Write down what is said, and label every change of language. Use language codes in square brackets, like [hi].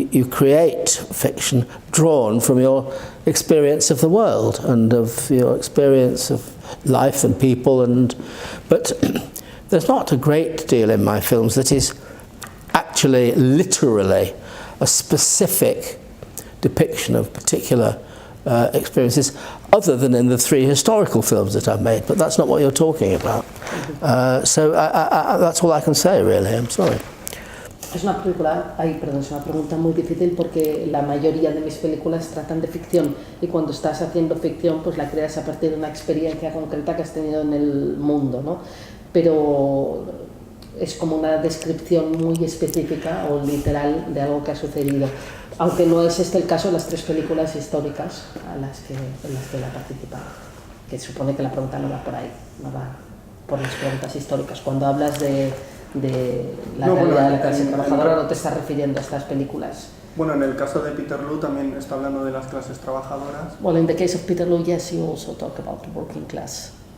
[en] create fiction drawn from your experience of the world and of your experience of life and people, but there's not a great deal in my films that is actually literally a specific depiction of particular experiences, other than in the 3 historical films that I've made, but that's not what you're talking about. So that's all I can say, really. I'm sorry. [es] Es una pregunta muy difícil, porque la mayoría de mis películas tratan de ficción, y cuando estás haciendo ficción pues la creas a partir de una experiencia concreta que has tenido en el mundo, ¿no? Pero es como una descripción muy específica o literal de algo que ha sucedido, aunque no es este el caso de las 3 películas históricas en las que él ha participado, que supone que la pregunta no va por ahí, no va por las preguntas históricas. Cuando hablas de la realidad de la clase trabajadora, no te estás refiriendo a estas películas. Bueno, en el caso de Peterloo también está hablando de las clases trabajadoras. [en] Well, in the case of Peterloo, yes, you also talk about the working class.